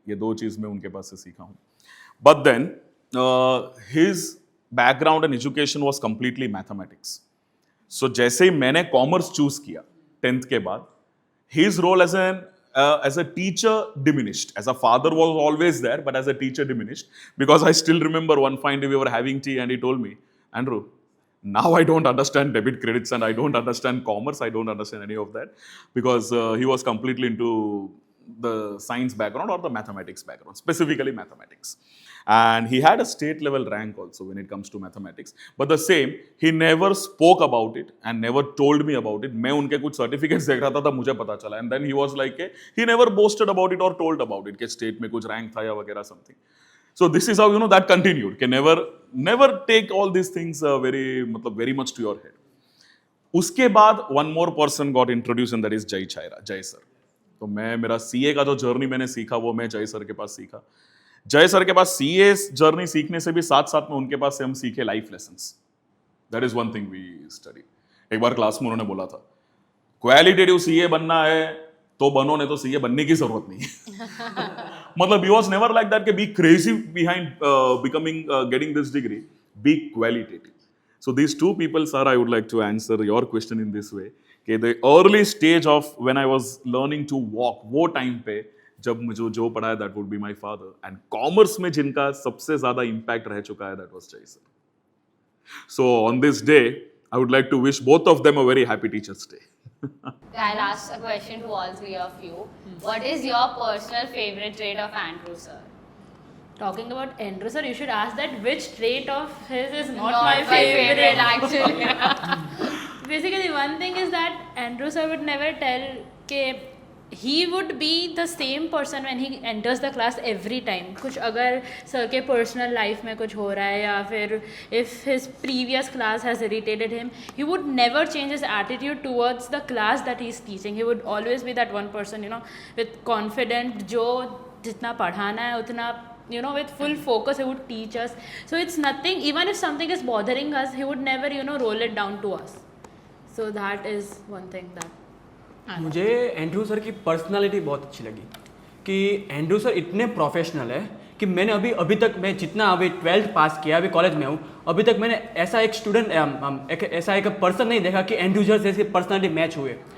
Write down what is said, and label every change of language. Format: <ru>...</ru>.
<hi>ये 2 चीज मैं उनके पास से सीखा हूँ.</hi> <en>But then his background and education was completely mathematics.</en> <hi>सो जैसे ही मैंने कॉमर्स चूज किया 10th के बाद,</hi> <en>his role as a teacher diminished. As a father was always there, but as a teacher diminished, because I still remember one fine day we were having tea and he told me, Andrew, now I don't understand debit credits and I don't understand commerce. I don't understand any of that, because he was completely into the science background or the mathematics background, specifically mathematics. And he had a state level rank also when it comes to mathematics. But the same, he never spoke about it and never told me about it.</en> <hi>मैं उनके कुछ certificates देख रहा था तब मुझे पता चला.</hi> <en>And then he was like, he never boasted about it or told about it</en> <hi>कि state में कुछ rank था या वगैरह</hi> <en>something. So this is how that continued. कि never take all these things very much to your head.</en> <hi>उसके बाद</hi> <en>one more person got introduced and that is Jai Chaira, Jai sir.</en> <hi>तो मैं मेरा CA का जो जर्नी मैंने सीखा वो मैं जय सर के पास सीखा. जय सर के पास सीए जर्नी सीखने से भी साथ साथ में उनके पास से हम सीखे life lessons.</hi> <en>That is one thing we study.</en> <hi>एक बार क्लास में उन्होंने बोला था, क्वालिटेटिव सीए बनना है तो बनो, नहीं तो सीए बनने की जरूरत नहीं.</hi> <en>मतलब he was never like that कि be crazy behind becoming getting this degree. Be qualitative. So these 2 people, sir, I would like to answer your question in this way. कि the early stage of when I was learning to walk,</en> <hi>वो time पे जब मुझे जो पढ़ा है</hi> <en>That would be my father.</en> <hi>And commerce में जिनका सबसे ज्यादा इंपैक्ट रह चुका है</hi> <en>that was</en> <hi>जय sir.</hi> <en>So on this day I would like to wish both of them a very happy teachers day. I'll ask a question to all 3 of you. What is your personal favorite trait of Andrew sir? Talking about Andrew sir, you should ask that which trait of his is not Not my favorite. actually. Basically, one thing is that Andrew sir would never tell कि he would be the same person when he enters the class every time.</en> <hi>कुछ अगर sir के personal life में कुछ हो रहा है या फिर</hi> <en>if his previous class has irritated him, he would never change his attitude towards the class that he is teaching. He would always be that one person, with confident,</en> <hi>जो जितना पढ़ाना है उतना,</hi> <en>with full focus he would teach us. So it's nothing, even if something is bothering us, he would never, roll it down to us. So that is one thing that</en> <hi>मुझे Andrew sir की personality बहुत अच्छी लगी कि Andrew sir इतने professional है कि मैंने अभी तक मैं जितना अभी 12th पास किया, अभी कॉलेज में हूँ, अभी तक मैंने ऐसा एक स्टूडेंट ऐसा एक पर्सन नहीं देखा कि एंड्रू सर से इसकी पर्सनालिटी मैच हुए.</hi>